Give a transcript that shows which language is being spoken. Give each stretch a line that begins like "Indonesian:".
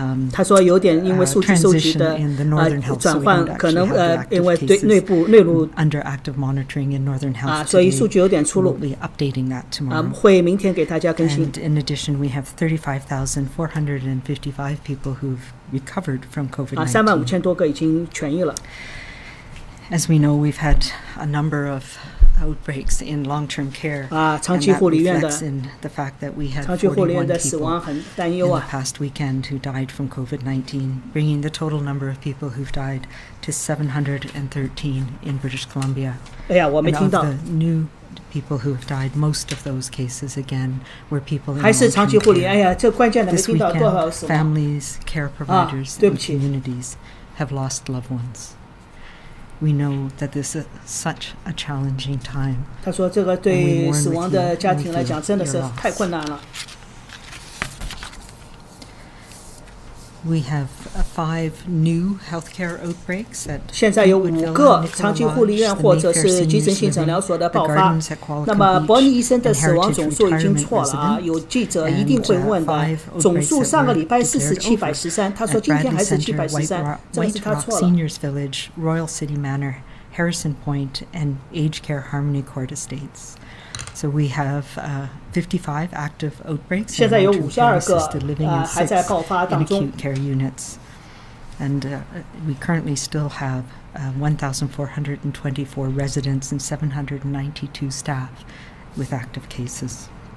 Chinese: 他说有点因为数据收集的转换，可能因为对内陆
English: under active monitoring in Northern Health
Chinese: 所以数据有点出入。
English: updating that tomorrow.
Chinese: 会明天给大家更新。
English: And in addition, we have 35,455 people who've recovered from COVID-19.
Chinese: 35,000多个已经痊愈了。
English: As we know, we've had a number of outbreaks in long-term care, and that reflects in the fact that we had 41 people in the past weekend who died from COVID-19, bringing the total number of people who've died to 713 in British Columbia. And of the new people who have died, most of those cases, again, were people in long-term care. This weekend, families, care providers, and communities have lost loved ones. We know that this is such a challenging time.
Chinese: 他说这个对死亡的家庭来讲真的是太困难了。
English: We have 5 new healthcare outbreaks that
Chinese: 现在有5个长期护理院或者是急诊性诊疗所的爆发。那么伯尼医生的死亡总数已经错了啊！有记者一定会问的，总数上个礼拜4是713，他说今天还是713，这是他错了。
English: Seniors Village, Royal City Manor, Harrison Point, and Aged Care Harmony Court Estates. So we have 55 active outbreaks in long-term care assisted living and 6 in acute care units. And we currently still have 1,424 residents and 792 staff with active cases.